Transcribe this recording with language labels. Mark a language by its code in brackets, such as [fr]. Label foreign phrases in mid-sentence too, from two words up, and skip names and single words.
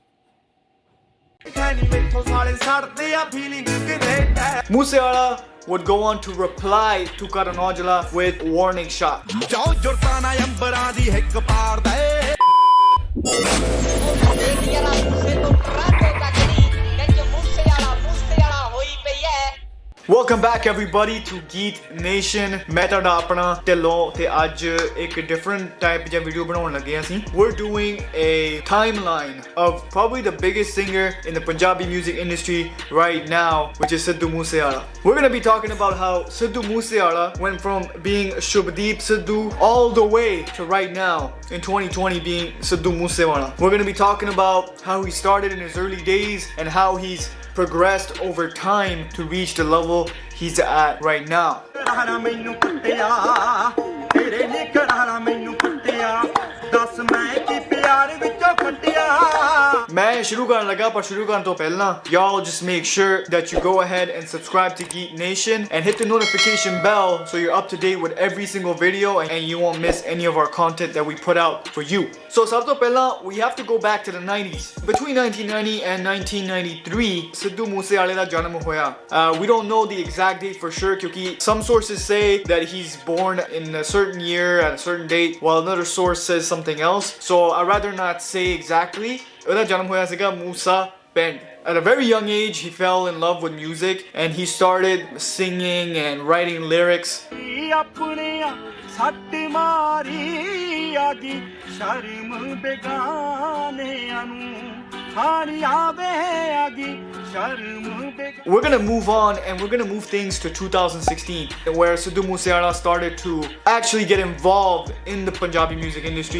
[en] Moosewala would go on to reply to Karan Aujla with warning shot. Welcome back everybody to Geet Nation. [pa] ਮੈਂ ਤੁਹਾਡਾ ਅਪਣਾ ਢਿੱਲੋਂ ਤੇ ਅੱਜ ਇੱਕ [en] different type [pa] ਦੀ ਵੀਡੀਓ ਬਣਾਉਣ ਲੱਗੇ ਹਾਂ। [en] We're doing a timeline of probably the biggest singer in the Punjabi music industry right now, which is Sidhu Moosewala. We're going to be talking about how Sidhu Moosewala went from being Shubdeep Sidhu all the way to right now in 2020 being Sidhu Moosewala. We're going to be talking about how he started in his early days and how he's progressed over time to reach the level he's at right now. [pa] ਮੈਂ ਸ਼ੁਰੂ ਕਰਨ ਲੱਗਾ ਪਰ ਸ਼ੁਰੂ ਕਰਨ ਤੋਂ ਪਹਿਲਾਂ [en] y'all just make sure that you go ahead and subscribe to Geet Nation and hit the notification bell so you're up to date with every single video and you won't miss any of our content that we put out for you. So [pa] ਸਭ ਤੋਂ ਪਹਿਲਾਂ [en] we have to go back to the 90s. Between 1990 and 1993 [pa] Sidhu Moosewala ਦਾ ਜਨਮ ਹੋਇਆ. [en] We don't know the exact date for sure kyunki some sources say that he's born in a certain year at a certain date while another source says something else. So I'd rather not say exactly. [pa] ਉਹਦਾ ਜਨਮ ਹੋਇਆ ਸੀਗਾ ਮੂਸਾ ਪਿੰਡ. [en] At a very young age he fell in love with music and he started singing and writing lyrics. We're gonna move on and we're gonna move things to 2016 where Sidhu Moosewala started to actually get involved in the Punjabi music industry.